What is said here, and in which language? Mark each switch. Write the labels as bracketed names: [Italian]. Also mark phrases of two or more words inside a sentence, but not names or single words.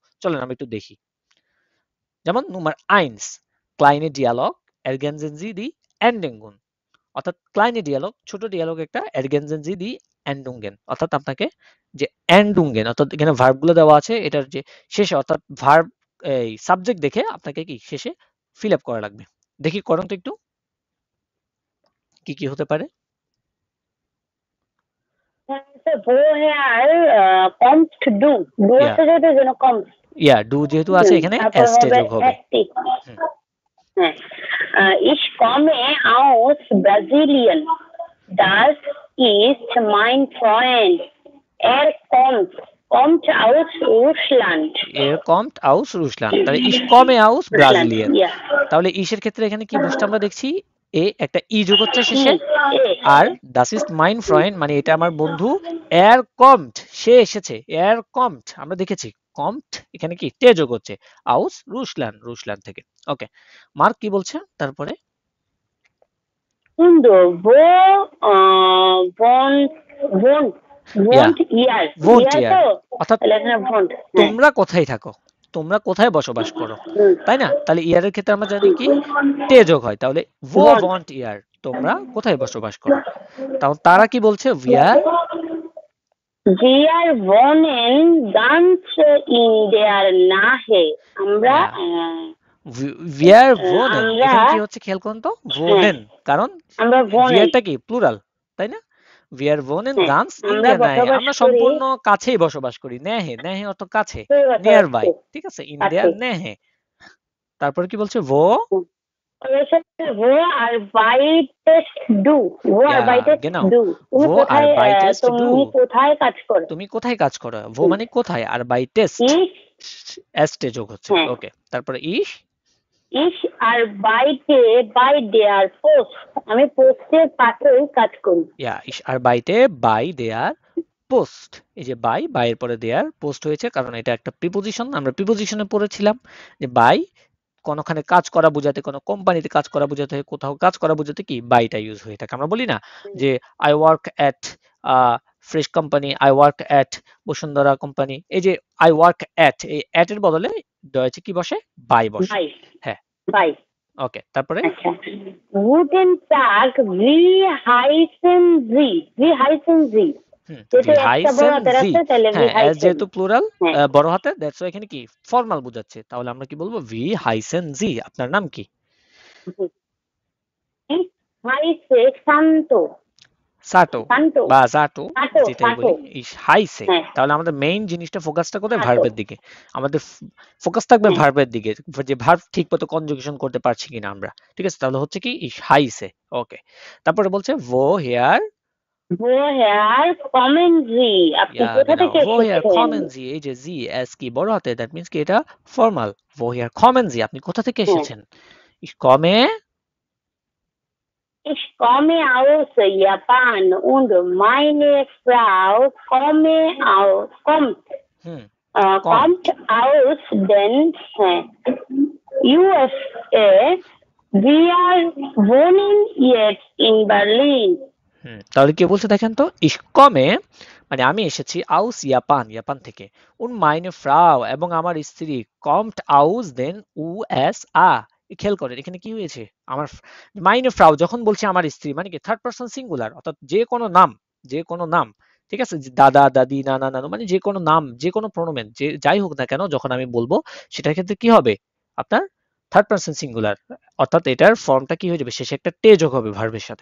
[Bangla] চলেন আমরা একটু দেখি। যেমন [German] Nummer 1, kleine Dialog ergänzen Sie die Endungen, [Bangla] অর্থাৎ [German] kleine Dialog, [Bangla] ছোট ডিয়ালগ একটা, [German] ergänzen Sie die Endungen, [Bangla] অর্থাৎ আপনাকে যে Endungen, অর্থাৎ এখানে ভার্ব গুলো দেওয়া আছে, এটার যে শেষে, অর্থাৎ ভার্ব এই সাবজেক্ট দেখে আপনাকে কি শেষে [English] fill up [Bangla] করা লাগবে। দেখি করুন তো একটু, কি কি হতে পারে। [German] kommst du, du ইয়া [Bangla] আছে যেহেতু যেন কমস, ইয়া ডু যেহেতু আছে এখানে তারপর এস টে হবে যোগ হবে। এসটি। হুম, হ্যাঁ, [German] ich komme aus Brasilien, das ist mein Freund, kommt, kommt aus Russland, er kommt aus Russland, তাহলে ich komme aus Russland, [Bangla] ব্রাজিলিয়ান। [English] yeah, [Bangla] তাহলে ইসের ক্ষেত্রে এখানে কি বসছে আমরা দেখছি, এ একটা ই যোগ হচ্ছে e, শেষে, আর [German] das ist mein Freund [Bangla] মানে এটা আমার বন্ধু, [German] er kommt [Bangla] সে এসেছে, [German] er kommt [Bangla] আমরা দেখেছি, কমট এখানে কি টে যোগ হচ্ছে, [German] aus Russland, [Bangla] রুসলান থেকে। ওকে, মার্ক কি বলছে তারপরে। [German] und wo wohnt, wohnt, ইয়া wohnt ihr, ভোন্ট ihr ইয়ার, [Bangla] তো, অর্থাৎ তাহলে এখানে wohnt, হ্যাঁ, তোমরা কোথায় থাকো, তোমরা কোথায় বসবাস করো, হুম, তাই না? তাহলে ইয়ারের ক্ষেত্রে আমরা জানি কি টে যোগ হয়, তাহলে ভো [German] wohnt, wohnt ihr, [Bangla] তোমরা কোথায় বসবাস করো। তাও তারা কি বলছে, উইয়ার, [German] wir wohnen ganz in der Nähe, [Bangla] আমরা [German] wir wohnen, [Bangla] আমরা, এখানে কি হচ্ছে খেয়াল করুন তো, হ্যাঁ, ভোনেন, কারণ আমরা wohnen, উইয়ারটা কি প্লুরাল, তাই না? [German] wir wohnen [Bangla] হ্যাঁ, [German] ganz in [Bangla] আমরা [German] der Nähe, [Bangla] বসবাস আমরা করি, সম্পূর্ণ কাছেই বসবাস করি, নেহে, নেহে অর্থ কাছে, নিয়ার বসবাস [German] বাই, [Bangla] করি, ঠিক আছে, ইন কাছে, [German] der Nähe. [Bangla] তারপরে কি বলছে, ভো, [German] wo arbeitest du, wo ইয়া arbeitest গেনাও, du, তুমি ভো [Bangla] কোথায়, [German] arbeitest du, [Bangla] তুমি কোথায় কাজ করো, তুমি কোথায় কাজ করো, ভো মানে কোথায়, আর বাই টেস্ট, [German] ich [Bangla] এস্টে যোগ হচ্ছে। হ্যাঁ ওকে, তারপরে ইশ [German] Ich arbeite bei der Post. [Bangla] আমি পোস্টের পাশেই কাজ করি। [German] ich arbeite bei der Post। [Bangla] এই যে বাই এর পরে [German] der Post [Bangla] হয়েছে, কারণ এটা একটা প্রিপোজিশন। আমরা প্রিপোজিশনে পড়েছিলাম যে বাই কোনোখানে কাজ করা বোঝাতে, কোনো কোম্পানিতে কাজ করা বোঝাতে, কোথাও কাজ করা বোঝাতে কি বাইটা ইউজ হয়ে থাকে। আমরা বলি না যে [English] I work at [Bangla] ফ্রেশ কোম্পানি, [English] I work at [Bangla] বসুন্ধরা কোম্পানি। এই যে [English] I work at, [Bangla] এই অ্যাট এর বদলে ডয়েছে কি বসে? বাই বসে। [German] বাই [Bangla] হ্যাঁ, [German] বাই। [Bangla] ওকে, তারপরে আচ্ছা, [German] Guten Tag, wie heißen Sie? Wie heißen Sie? [Bangla] যেহেতু [German] ভি [Bangla] একটা বড় [German] হাইসেন [Bangla] হাতের [German] জি। [Bangla] আছে তাহলে হ্যাঁ, [German] wie [English] অ্যাজ [German] heißen। [Bangla] যেহেতু প্লুরাল হ্যাঁ বড় হাতে, দ্যাটস এখানে কি ফর্মাল বোঝাচ্ছে, তাহলে আমরা কি বলবো? [German] wie heißen Sie. [Bangla] আপনার নাম কি? [German] Ich heiße শান্ত। [Bangla] সাটো শান্ত বা জাটো, শাটো যেটাই শাটো। বলি, [German] ich heiße. [Bangla] হ্যাঁ তাহলে আমাদের মেইন জিনিসটা, ফোকাসটা কোথায়? শাটো। ভার্বের দিকে। আমাদের ফোকাস থাকবে হ্যাঁ ভার্বের দিকে, যে ভার্ব ঠিক মতো কনজুগেশন করতে পারছি কিনা আমরা। ঠিক আছে, তাহলে হচ্ছে কি [German] ich heiße. [Bangla] ওকে, তারপরে বলছে ভো হেয়ার, [German] woher kommen Sie? [Bangla] আপনি [German] ইয়া [Bangla] কোথা [German] genau, [Bangla] থেকে [German] woher [Bangla] এসেছেন? [German] kommen Sie? [Bangla] এই যে জি এস কি বড় হাতে, [English] that means [Bangla] কি এটা ফর্মাল। [German] woher kommen Sie? [Bangla] আপনি কোথা থেকে হ্যাঁ এসেছেন? [German] ich komme, Ich komme aus Japan und meine Frau হুম kommt, kommt aus den USA. Wir wohnen jetzt in Berlin. [Bangla] তাহলে কি বলছে দেখেন তো, [German] ich komme [Bangla] মানে আমি এসেছি, aus জাপান, জাপান থেকে, [German] und meine Frau [Bangla] এবং আমার স্ত্রী, [German] kommt aus den USA। [Bangla] খেয়াল করেন এখানে কি হয়েছে, আমার [German] meine Frau [Bangla] যখন বলছি আমার স্ত্রী, মানে কি [English] third person singular, [Bangla] অর্থাৎ যে কোনো নাম, যে কোনো নাম, ঠিক আছে, যে দাদা দাদি নানা নানু, মানে যে কোনো নাম, যে কোনো প্রোনোমেন, যে যাই হোক না কেন, যখন আমি বলবো সেটার ক্ষেত্রে কি হবে আপনার? [English] third person singular, [Bangla] অর্থাৎ এটার ফর্মটা কি হয়ে যাবে, শেষে একটা তে যোগ হবে ভার্বের সাথে।